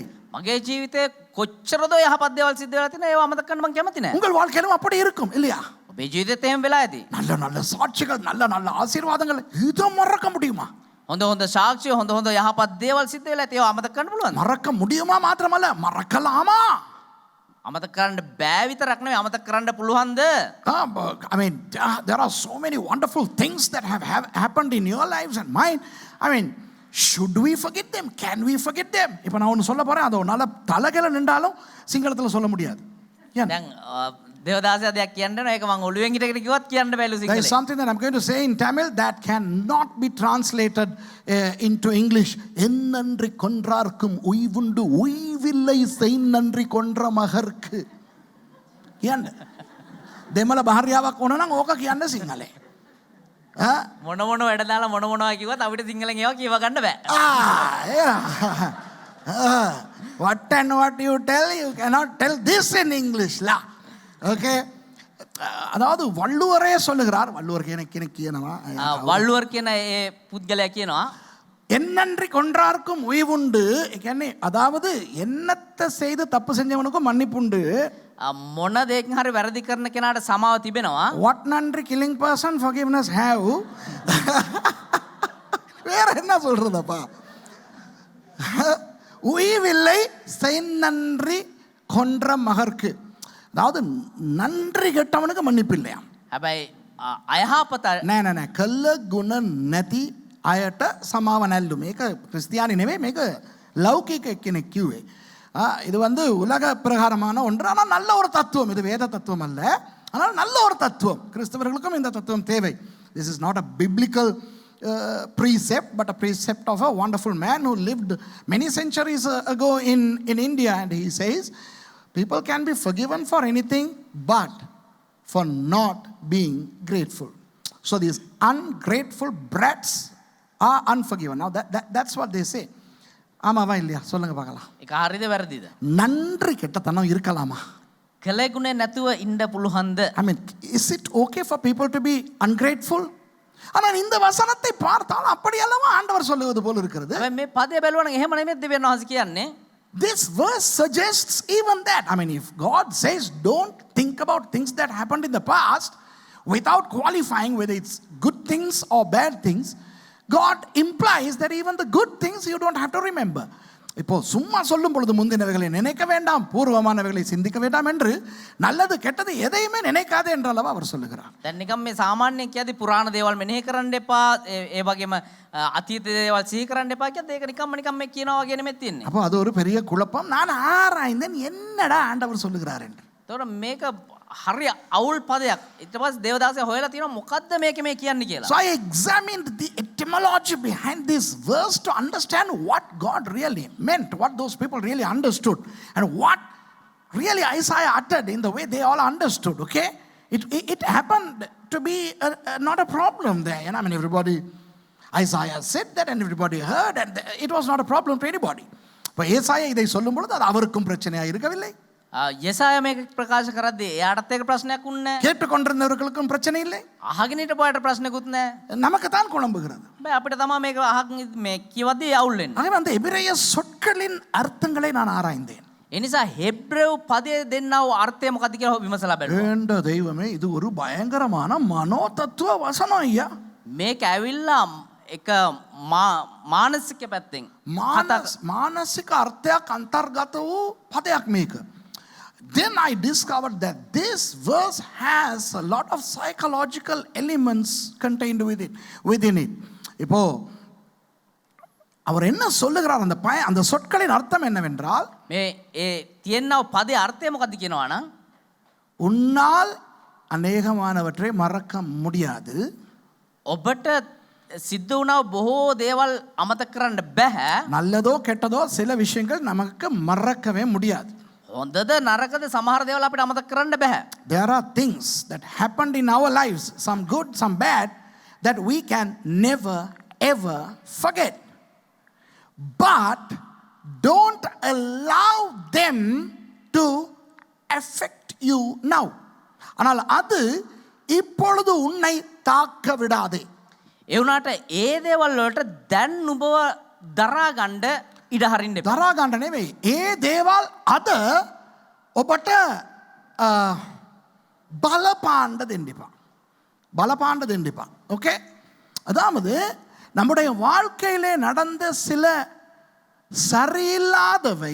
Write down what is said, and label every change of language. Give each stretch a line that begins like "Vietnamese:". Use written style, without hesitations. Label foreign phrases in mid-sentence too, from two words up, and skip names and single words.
Sinhala: මගේ ජීවිතේ කොච්චරද යහපත් දේවල් සිද්ධ වෙලා තියෙනවා ඒවා අමතක කරන්න මම කැමති නැහැ.
Tamil: உங்கள் வாழ்க்கையிலும் அப்படி இருக்கும் இல்லையா?
Sinhala: ඔබේ ජීවිතේත් එහෙම වෙලා ඇති.
Tamil: நல்ல நல்ல சாட்சிகள், நல்ல நல்ல ஆசீர்வாதங்கள், இதை மறக்க முடியுமா?
Sinhala: හොඳ හොඳ සාක්ෂි හොඳ හොඳ යහපත් දේවල් සිද්ධ වෙලා ඇති ඒවා අමතක කරන්න පුළුවන්ද?
Tamil: மறக்க முடியுமா மாத்திரமல்ல, மறக்கலாமா?
Sinhala: අමතක කරන්න බෑ විතරක් නෙවෙයි අමතක කරන්න පුළුවන්ද?
English: I mean, there are so many wonderful things that have happened in your lives and mine. I mean, should we forget them? Can we forget them?
Tamil: இப்போ நான் ஒன்று சொல்ல போறேன், அது நல்ல தலைகளை நின்றாலும் சிங்களத்தில் சொல்ல முடியாது.
Sinhala: දැන් දේවදාසයා දෙයක් කියන්න ඒක මම ඔළුවෙන් හිටගෙන කිව්වත් කියන්න බැලු
English: There is
Sinhala: සිංහලෙන්.
English: something that I'm going to say in Tamil that cannot be translated into English.
Tamil: என்னன்றி கொன்றார்க்கும் உய்வுண்டு உய்வில்லை செய்நன்றி கொன்ற மகர்க்கு.
Sinhala: කියන්න. දෙමළ භාර්යාවක් වුණා නම් ඕක කියන්න සිංහලේ. මොන මොන වැඩ දාලා මොන මොනවා කිව්වත් අපිට සිංහලෙන් ඒවා කියව ගන්න බෑ.
English: What and what you tell, you cannot tell this in English lah. Okay.
Tamil: அதாவது வள்ளுவரே சொல்லுகிறார், வள்ளுவர் எனக்கு කියනවා,
Sinhala: වල්ලුවර් කියන ඒ පුද්ගලයා කියනවා
Tamil: என்னன்றி கொன்றார்க்கும் உய்வுண்டு. அதாவது என்னத்தை செய்து தப்பு செஞ்சவனுக்கும் மன்னிப்புண்டு.
Sinhala: මොන දෙයකින් හරි වැරදි කරන කෙනාට සමාව තිබෙනවා.
English: What நன்றி killing person forgiveness have.
Tamil: வேற என்ன சொல்றதப்பா? உய்வில்லை செய்நன்றி கொன்ற மகர்க்கு. அதாவது நன்றி கெட்டவனுக்கு மன்னிப்பு இல்லையா?
Sinhala: හැබැයි අයහපත නෑ නෑ නෑ, කළ ගුණ නැති අයට සමාව නැල්ලු. මේක கிறிஸ்தியானி නෙවෙයි, මේක லௌகிක කෙනෙක් කිව්වේ.
Tamil: இது வந்து உலக பிரகாரமான ஒன்று, ஆனால் நல்ல ஒரு தத்துவம். இது வேத தத்துவம் அல்ல, ஆனால் நல்ல ஒரு தத்துவம். கிறிஸ்தவர்களுக்கும் இந்த தத்துவம் தேவை.
English: This is not a biblical precept, but a precept of a wonderful man who lived many centuries ago in India, and he says people can be forgiven for anything but for not being grateful. So these ungrateful brats are unforgiven. Now that's what they say.
Tamil: ஆமாவா இல்லையா? சொல்லுங்க பார்க்கலாம்.
Sinhala: ඒක හරිද වැරදිද?
Tamil: நன்றி கெட்டத்தனம் இருக்கலாமா?
Sinhala: කලෙගුණේ නැතුව ඉන්න පුළුවන්ද?
English: I mean, is it okay for people to be ungrateful?
Tamil: ஆனால் இந்த வசனத்தை பார்த்தால் அப்படி அல்லவா ஆண்டவர் சொல்லுவது போல இருக்கிறது.
Sinhala: හැබැයි මේ පදේ බැලුවනම් එහෙම නෙමෙයි දෙවියන් වහන්සේ කියන්නේ.
English: This verse suggests even that. I mean, if God says don't think about things that happened in the past without qualifying whether it's good things or bad things, God implies that even the good things you don't have to remember.
Tamil: இப்போ சும்மா சொல்லும் பொழுது முந்தினவைகளை நினைக்க வேண்டாம், பூர்வமானவைகளை சிந்திக்க வேண்டாம் என்று, நல்லது கெட்டது எதையுமே நினைக்காதே என்றளவா அவர் சொல்லுகிறார்.
Sinhala: දැන් නිකම් මේ සාමාන්‍යයෙන් කියද්දි පුරාණ දේවල් මෙනෙහි කරන්න එපා, ඒ වගේම අතීත දේවල් සිහි කරන්න එපා කියද්දි ඒක නිකම්ම මේ කියනවා වගේ නෙමෙයි තියෙන්නේ.
Tamil: அப்போ அது ஒரு பெரிய குழப்பம். நான் ஆராய்ந்தேன் என்னடா ஆண்டவர் சொல்லுகிறார் என்று.
Sinhala: ඒතකොට මේක හරි අවුල් පදයක්. ඊට පස්සේ දේවදාසයා හොයලා තියෙනවා මොකද්ද මේකේ මේ කියන්නේ කියලා.
English: So I examined the etymology behind this verse to understand what God really meant, what those people really understood, and what really Isaiah uttered in the way they all understood. Okay, it happened to be not a problem there. I mean, everybody, Isaiah said that and everybody heard, and it was not a problem to anybody.
Tamil: இப்போ ஏசாயா இதை சொல்லும் பொழுது அது அவருக்கும் பிரச்சனையாக இருக்கவில்லை.
Sinhala: යසාය මේක ප්‍රකාශ කරද්දී එයාටත් ඒක ප්‍රශ්නයක් උන්නේ නැහැ.
Tamil: கேட்டுக்கொண்டிருந்தவர்களுக்கும் பிரச்சனை இல்லை.
Sinhala: අහගෙන හිටපුවාට ප්‍රශ්නකුත් නැහැ.
Tamil: நமக்கு தான் குழம்புகிறது.
Sinhala: බෑ අපිට තමයි මේක අහගෙන මේ කියවද්දී අවුල් වෙන්නේ.
Tamil: ஆகவே அந்த எபிரேய சொற்களின் அர்த்தங்களை நான் ஆராய்ந்தேன்.
Sinhala: ඒ නිසා හෙබ්‍රேව පදයේ දෙන්නව අර්ථය මොකක්ද කියලා විමසලා බැලුවා.
Tamil: ஏண்ட தெய்வமே, இது ஒரு பயங்கரமான மனோதத்துவ வசனம் ஐயா.
Sinhala: මේක ඇවිල්ලා එක මානසික පැත්තෙන් මානසික අර්ථයක් අන්තර්ගත වූ පදයක් මේක.
English: then I discovered that this verse has a lot of psychological elements contained within it.
Tamil: இப்போ அவர் என்ன சொல்லுகிறார் அந்த சொற்களின் அர்த்தம் என்னவென்றால்
Sinhala: මේ ඒ තියෙනව පදේ අර්ථය මොකක්ද කියනවා නම්
Tamil: உன்னால் அநேகமானவற்றை மறக்க முடியாது.
Sinhala: ඔබට සිද්ධ වුණා බොහෝ දේවල් අමතක කරන්න බෑ.
Tamil: நல்லதோ கெட்டதோ சில விஷயங்கள் நமக்கு மறக்கவே முடியாது.
Sinhala: හොඳද නරකද සමහර දේවල් අපිට අමතක කරන්න බෑ.
English: There are things that happened in our lives, some good, some bad, that we can never ever forget. But don't allow them to affect you now.
Tamil: ஆனால் அது இப்பொழுது உன்னை தாக்க விடாதே.
Sinhala: ඒ වුණාට ඒ දේවල් වලට දැන් නුඹව දරා ගන්න ඉඩ හරින්න එපා. දරා ගන්න නෙවෙයි. ඒ දේවල් අද ඔබට බලපාන්න දෙන්න එපා. බලපාන්න දෙන්න එපා.
Tamil: ஓகே? அதாவது நம்முடைய வாழ்க்கையிலே நடந்த சில சரியில்லாதவை